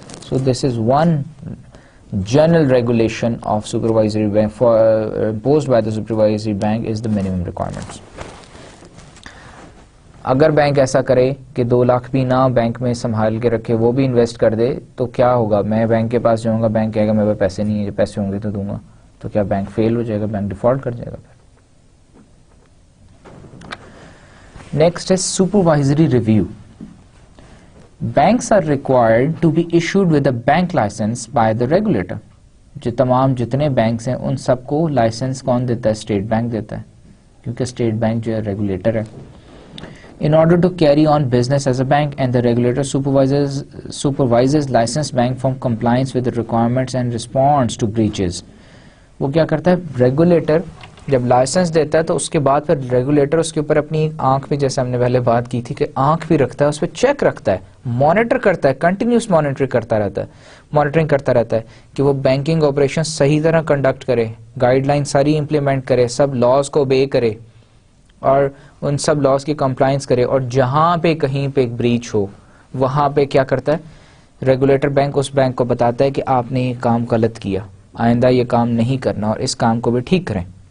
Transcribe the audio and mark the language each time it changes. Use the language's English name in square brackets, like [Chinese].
[English] So this is one general regulation of supervisory bank imposed by the supervisory bank is the minimum requirements. [Urdu] اگر bank ایسا کرے کہ 2 لاکھ بھی نہ bank میں سنبھال کے رکھے, وہ بھی انویسٹ کر دے, تو کیا ہوگا, میں بینک کے پاس جاؤں گا, بینک کہے گا میرے پاس پیسے نہیں ہیں, پیسے ہوں گے تو دوں گا, تو کیا بینک فیل ہو جائے گا, بینک ڈیفالٹ کر جائے گا. نیکسٹ ہے supervisory review. [English] Banks are required to be issued with a bank license by the regulator. [Urdu] جو تمام جتنے بینکس ہیں ان سب کو لائسنس کون دیتا ہے, اسٹیٹ بینک دیتا ہے, کیونکہ اسٹیٹ بینک جو ہے ریگولیٹر ہے. [English] In order to carry on business as a bank, and the regulator supervises licensed bank from compliance with the requirements and responds to breaches. [Urdu] وہ کیا کرتا ہے, ریگولیٹر جب لائسنس دیتا ہے تو اس کے بعد پھر ریگولیٹر اس کے اوپر اپنی ایک آنکھ بھی, جیسے ہم نے پہلے بات کی تھی کہ آنکھ بھی رکھتا ہے, اس پہ چیک رکھتا ہے, مانیٹر کرتا ہے, کنٹینیوس مانیٹرنگ کرتا رہتا ہے کہ وہ بینکنگ آپریشن صحیح طرح کنڈکٹ کرے, گائیڈ لائن ساری امپلیمنٹ کرے, سب لاز کو obey کرے اور ان سب لاز کی کمپلائنس کرے, اور جہاں پہ کہیں پہ بریچ ہو وہاں پہ کیا کرتا ہے ریگولیٹر بینک اس بینک کو بتاتا ہے کہ آپ نے یہ کام غلط کیا, آئندہ یہ کام نہیں کرنا اور اس کام کو بھی ٹھیک کریں.